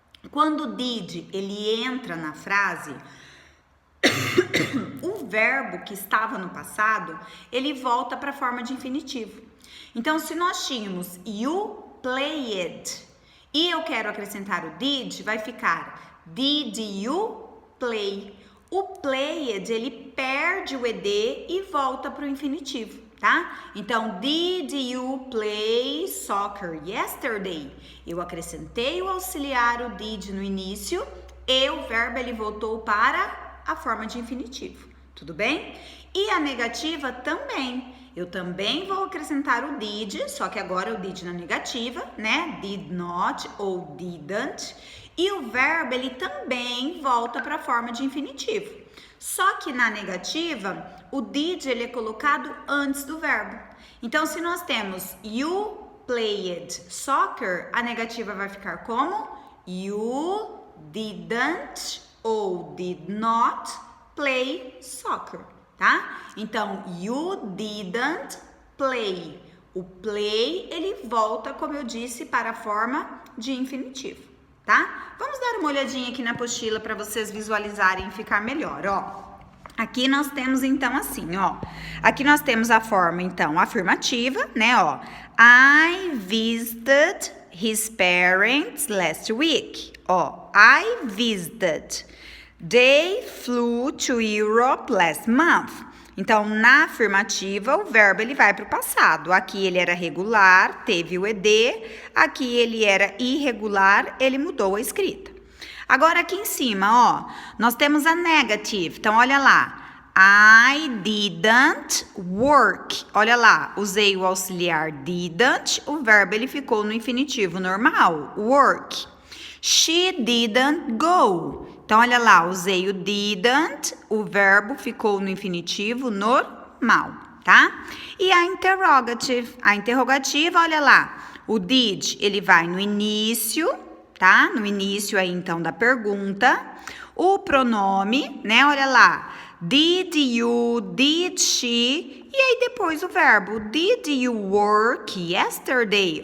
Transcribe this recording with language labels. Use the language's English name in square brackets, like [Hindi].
[Portuguese] Quando o did, ele entra na frase, o verbo que estava no passado, ele volta para a forma de infinitivo. Então, se nós tínhamos [English] you played [Portuguese] e eu quero acrescentar o did, vai ficar [English] did you play? [Portuguese] O played, ele perde o ed e volta para o infinitivo, tá? [English] Então, did you play soccer yesterday? [Portuguese] Eu acrescentei o auxiliar, o did no início e o verbo, ele voltou para a forma de infinitivo, tudo bem? E a negativa também, eu também vou acrescentar o did, só que agora o did na negativa, [English] did not [Portuguese] ou [English] didn't, [Portuguese] e o verbo ele também volta para a forma de infinitivo. Só que na negativa, o did ele é colocado antes do verbo. Então, se nós temos [English] you played soccer, [Portuguese] a negativa vai ficar como [English] you didn't [Portuguese] ou [English] did not play soccer, [Portuguese] tá? [English] Então, you didn't play. [Portuguese] O play, ele volta, como eu disse, para a forma de infinitivo, tá? Vamos dar uma olhadinha aqui na apostila para vocês visualizarem e ficar melhor, ó. Aqui nós temos, então, assim, ó. Aqui nós temos a forma, então, afirmativa, ó. [English] I visited his parents last week. Ó, I visited. They flew to Europe last month. [Portuguese] Então, na afirmativa, o verbo ele vai para o passado. Aqui ele era regular, teve o ed. Aqui ele era irregular, ele mudou a escrita. Agora aqui em cima, ó, nós temos a negative. Então, olha lá. [English] I didn't work. [Portuguese] Olha lá, usei o auxiliar didn't, o verbo ele ficou no infinitivo normal, work. [English] She didn't go. [Portuguese] Então, olha lá, usei o didn't, o verbo ficou no infinitivo normal, tá? E a interrogative? A interrogativa, olha lá, o did, ele vai no início, tá? No início aí, então, da pergunta. O pronome, né? Olha lá. [English] Did you, did she, [Portuguese] e aí depois o verbo, [English] did you work yesterday?